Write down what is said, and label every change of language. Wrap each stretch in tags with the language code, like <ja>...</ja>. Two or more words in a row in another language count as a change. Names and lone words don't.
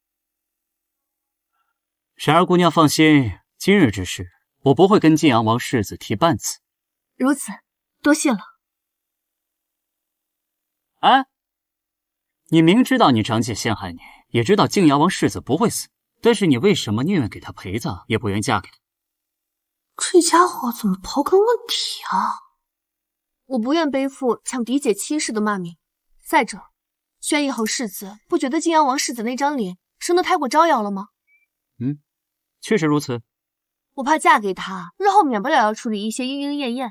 <zh>沈二姑娘放心，今日之事我不會跟晉陽王世子提半次。如此，多謝了。哎，你明知道你長姐陷害你，也知道晉陽王世子不會死，但是你為什麼寧願給他陪葬，也不願嫁給他？這家伙怎麼刨根問底啊？我不願背負搶嫡姐妻室的罵名。再者，宣義侯世子不覺得晉陽王世子那張臉生得太過招搖了嗎？確實如此。我怕嫁給他，日後免不了要處理一些鶯鶯燕燕。</zh>